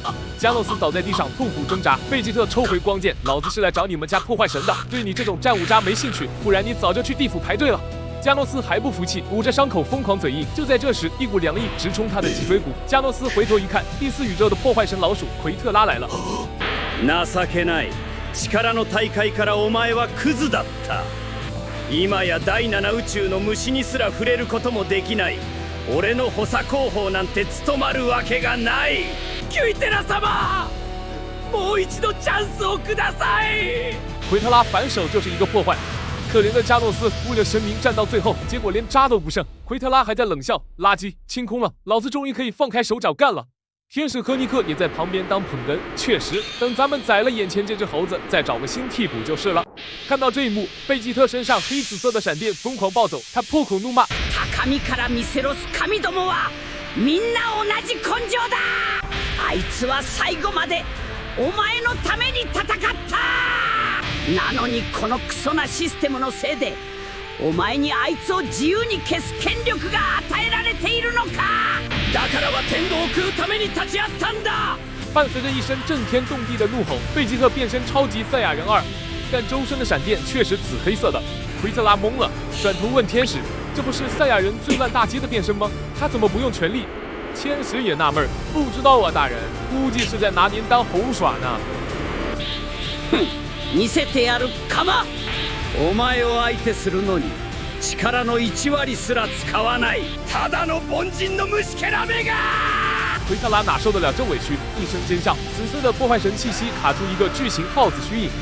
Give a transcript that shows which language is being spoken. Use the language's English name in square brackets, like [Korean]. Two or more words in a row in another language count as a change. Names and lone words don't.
[Chinese] 加诺斯倒在地上痛苦挣扎，贝吉特抽回光剑：“老子是来找你们家破坏神的，对你这种战五渣没兴趣，不然你早就去地府排队了。” 加诺斯还不服气，捂着伤口疯狂嘴硬。就在这时，一股凉意直冲他的脊椎骨。加诺斯回头一看，第4宇宙的破坏神老鼠奎特拉来了。 [Japanese] 情けない。力の大会からお前はクズだった。今や第7宇宙の虫にすら触れることもできない。俺の補佐候補なんて務まるわけがない。キュイテラ様、もう一度チャンスをください。 [Chinese] 奎特拉反手就是一个破坏。可怜的加诺斯为了神明站到最后，结果连渣都不剩。奎特拉还在冷笑：“垃圾，清空了，老子终于可以放开手脚干了。” 天使科尼克也在旁边当捧哏。确实，等咱们宰了眼前这只猴子，再找个新替补就是了。看到这一幕，贝吉特身上黑紫色的闪电疯狂暴走，他破口怒骂：“ [Japanese] 高みから見せろす神どもはみんな同じ根性だ。あいつは最後までお前のために戦った。なのにこのクソなシステムのせいでお前にあいつを自由に消す権力が与えられているのか。だからは天道を食うために立ち会ったんだ。” [Chinese] 伴随着一声震天动地的怒吼，贝吉特变身超级赛亚人2，但周身的闪电却是紫黑色的。奎特拉懵了，转头问天使：“这不是赛亚人最烂大街的变身吗？他怎么不用全力？” 天使也纳闷：“不知道啊，大人，估计是在拿您当猴耍呢。” 哼， [Japanese] 見せてやるかま。お前を相手するのに力の1割すら使わないただの凡人の虫けらめが。 [Chinese] 奎特拉哪受得了这委屈，一声尖叫，紫色的破坏神气息卡出一个巨型耗子虚影。